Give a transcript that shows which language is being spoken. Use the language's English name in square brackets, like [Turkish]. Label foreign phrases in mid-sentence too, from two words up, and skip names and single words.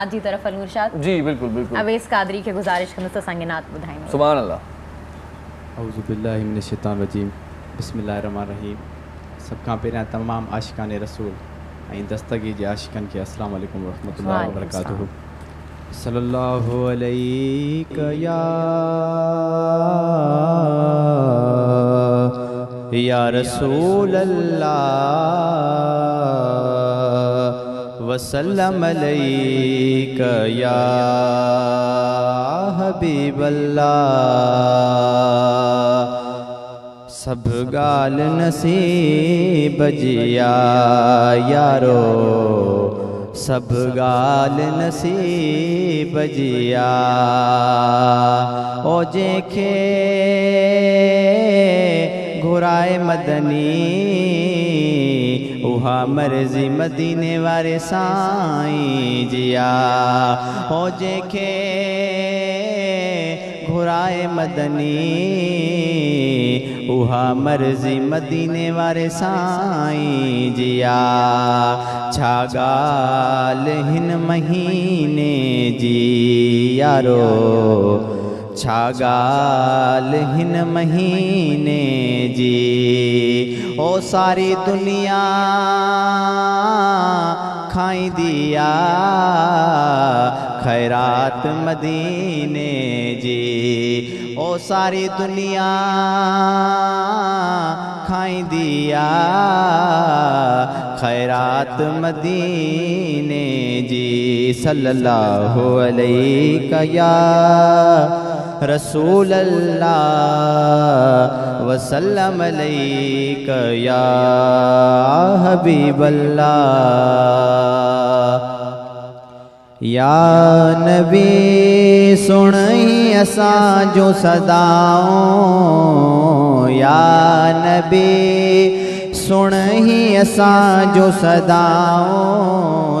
[Sindhi] जी तरफ अल मुर्शाद जी बिल्कुल बिल्कुल अवैस कादरी के गुजारिश कंदो त संगे नात ॿुधाईंदो। [Arabic] سبحان الله. أعوذ بالله من الشيطان الرجيم بسم الله الرحمن الرحيم. [Sindhi] सब खां पहिरियां तमाम आशिकाने रसूल ऐं दस्तगी जे आशिकनि खे [Arabic] السلام عليكم ورحمة الله وبركاته. صلى الله عليك يا رسول الله وسلم عليك يا حبيب الله. [Sindhi] सब गाल नसीब जिया यारो, सब गाल नसीब जिया। ओ जेखे घुराए मदनी उहा मर्जी मदीने वारे साईं जिया। हो जेखे घुराए मदनी उहा मर्जी मदीने वारे साईं जिया। छा गाल हिन महीने जी यारो, छा गाल हिन महीने जी। ओ सारी दुनिया खाई दिया खैरात मदीने जी। ओ सारी दुनिया खाई दिया खैरात मदीने जी। [Arabic] صلى الله عليك يا رسول الله وسلم عليك يا حبيب الله. [Sindhi] या नबी सुनई असां जो सदाओं, या नबी सुनई असां जो सदाओं।